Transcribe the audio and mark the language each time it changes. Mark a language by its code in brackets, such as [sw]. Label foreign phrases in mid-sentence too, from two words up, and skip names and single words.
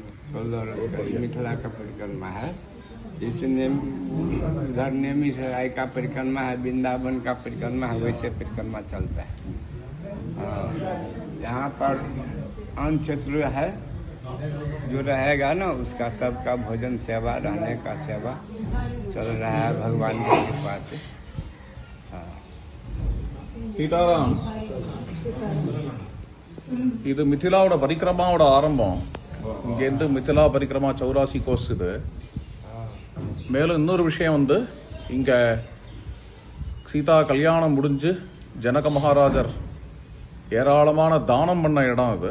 [hi] 16 रोज का मिथिला का परिक्रमा है। जैसे इधर नेमी सराय का परिक्रमा है, वृंदावन का परिक्रमा है, वैसे परिक्रमा चलता है। यहाँ पर अन्य क्षेत्र है जो रहेगा ना, उसका सबका भोजन सेवा, रहने का सेवा चल रहा है भगवान की कृपा से। [ta] சீதாராம், இது மிथिलाவோட பரிக்கிரமாவோட ஆரம்பம். இங்கேருந்து மிथिला பரிக்கிரமா 84 கோஸ். இது மேலும் இன்னொரு விஷயம் வந்து, இங்க சீதா கல்யாணம் முடிஞ்சு ஜனக மகாராஜர் ஏராளமான தானம் பண்ண இடம் அது.